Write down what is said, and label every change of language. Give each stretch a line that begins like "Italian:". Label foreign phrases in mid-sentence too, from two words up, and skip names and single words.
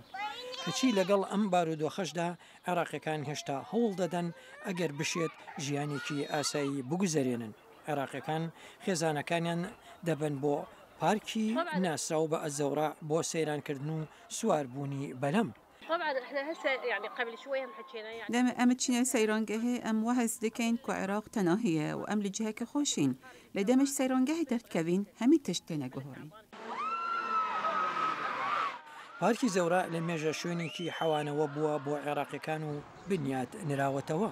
Central Kurdish: کەچی لەگەڵ ئەم بارودۆخەشدا عێراقیەکان هێشتا هەوڵ دەدەن ئەگەر بشێت ژیانێکی ئاسایی بگوزارێنن. عێراقیەکان خێزانەکانیان دەبن بۆ پارکی ناسراو بە ئەزەورا بۆ سەیرانکردن و سواربوونی بەلەم.
Arabic: طبعا احنا هسه يعني قبل شويه هم حكينا يعني دائما ام تشينا
Kurdish: سەیرانگەهێ ئەم وەهز دەکەین کو عێراق تەناهیە و ئەم لە جهەکە خۆشین لە دەمەش سەیرانگەهی دەردکەوین هەمی تشت تێنەگەهۆڕین.
Central Kurdish: پارکی زەورا لە مێژە شوێنێکی حەوانەوە بووە بۆ عێراقیەکان و بنیات نراوەتەوە.